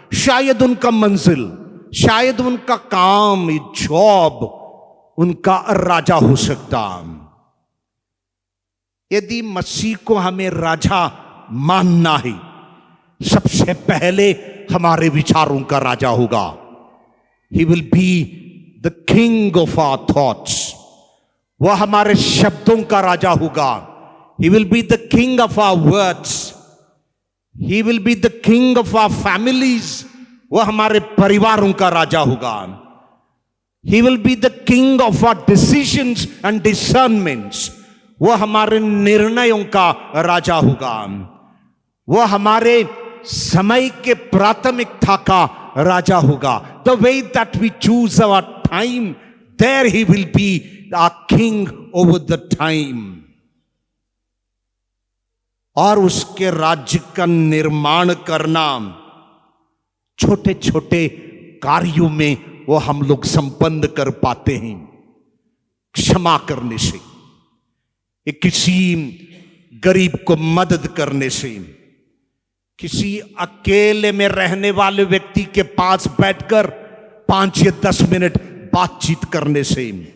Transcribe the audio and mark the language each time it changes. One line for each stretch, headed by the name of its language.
Hindi: शायद उनका मंजिल, शायद उनका काम, जॉब उनका राजा हो सकता। यदि मसीह को हमें राजा मानना है, सबसे पहले हमारे विचारों का राजा होगा।
English: He will be the king of our thoughts.
Hindi: वह हमारे शब्दों का राजा होगा।
English: He will be the king of our words. He will be the king of our families.
Hindi: वह हमारे परिवारों का राजा होगा।
English: He will be the king of our decisions and discernments.
Hindi: वह हमारे निर्णयों का राजा होगा। वह हमारे समय के प्राथमिकता का राजा होगा।
English: The way that we choose our time, there he will be our king over the time.
Hindi: और उसके राज्य का निर्माण करना, छोटे छोटे कार्यों में वो हम लोग संपन्न कर पाते हैं। क्षमा करने से, किसी गरीब को मदद करने से, किसी अकेले में रहने वाले व्यक्ति के पास बैठकर 5 या 10 मिनट बातचीत करने से,